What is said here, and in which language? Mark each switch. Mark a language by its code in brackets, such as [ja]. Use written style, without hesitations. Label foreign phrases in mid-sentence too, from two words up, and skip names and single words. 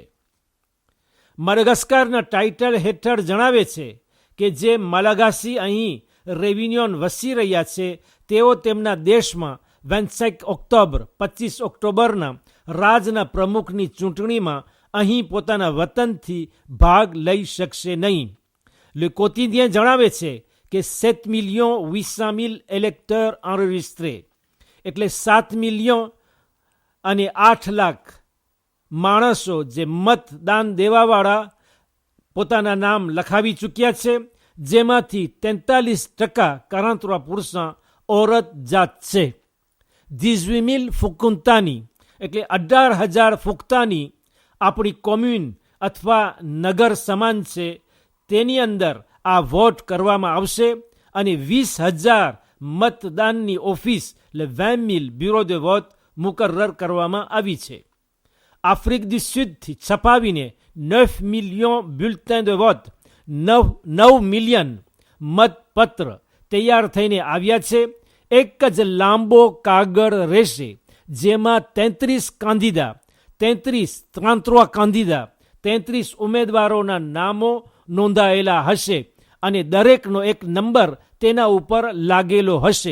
[gu] મડગાસ્કરના ટાઇટલ હેઠળ જણાવે છે કે જે મલાગાસી અહીં રેવિન્યોન વસી રહ્યા છે તેઓ તેમના દેશમાં 25 ઓક્ટોબર 25 ઓક્ટોબરના રાજના પ્રમુખની ચૂંટણીમાં અહીં પોતાના વતનથી ભાગ લઈ શકશે નહીં. લે કોતિદિયન જણાવે છે કે 7,800,000 [fr] électeurs enregistrés, [gu] એટલે 7,800,000 માણસો જે મતદાન દેવાવાળા પોતાના નામ લખાવી ચૂક્યા છે, જેમાંથી 43% 43% ઔરત જાત છે. 18,000 ફુકુંતાની, એટલે 18,000 ફુકતાની આપણી કોમ્યુન અથવા નગર સમાન છે, તેની અંદર આ વોટ કરવામાં આવશે અને 20,000 મતદાનની ઓફિસ એટલે 20,000 [fr] bureau de vote [gu] મુકર્રર કરવામાં આવી છે. [fr] Afrique du Sud [gu] થી છપાવીને [fr] 9 millions bulletins de vote [gu] 9 મિલિયન મતપત્ર તૈયાર થઈને આવ્યા છે. એક જ લાંબો કાગળ રહેશે, જેમાં 33 કાંદીદા 33 ઉમેદવારોના નામો નોંધાયેલા હશે અને દરેકનો એક નંબર તેના ઉપર લાગેલો હશે.